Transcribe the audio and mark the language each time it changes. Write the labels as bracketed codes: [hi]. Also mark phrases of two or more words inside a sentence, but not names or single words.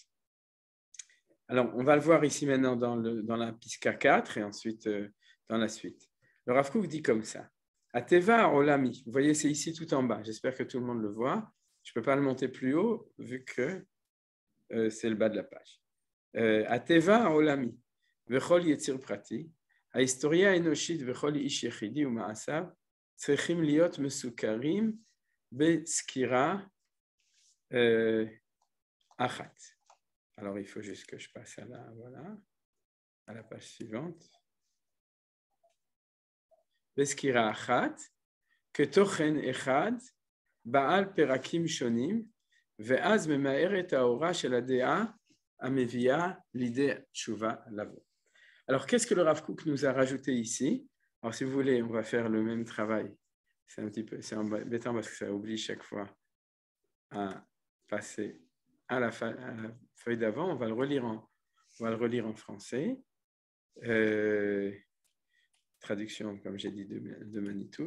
[fr] Alors, on va le voir ici maintenant dans la Piska 4 et ensuite dans la suite. Le Rav Kook dit comme ça. [he] הטבע העולמי, [fr] vous voyez, c'est ici tout en bas. J'espère que tout le monde le voit. Je ne peux pas le monter plus haut vu que c'est le bas de la page. [he] הטבע העולמי וכל יציר פרטי, ההיסטוריה האנושית וכל איש יחידי ומעשיו צריכים להיות מסוכרים בסקירה אחת. [fr] Alors, il faut juste que je passe à la page suivante. [he] בסקירה אחת, כתוכן אחד, בעל פרקים שונים, ואז ממהר את האורה של הדעה המביאה לידי תשובה לבוא. [fr] Alors, qu'est-ce que le Rav Kook nous a rajouté ici? Alors, si vous voulez, on va faire le même travail. C'est embêtant parce que ça oblige chaque fois à passer à la feuille d'avant. On va le relire en français. Traduction, comme j'ai dit, de Manitou.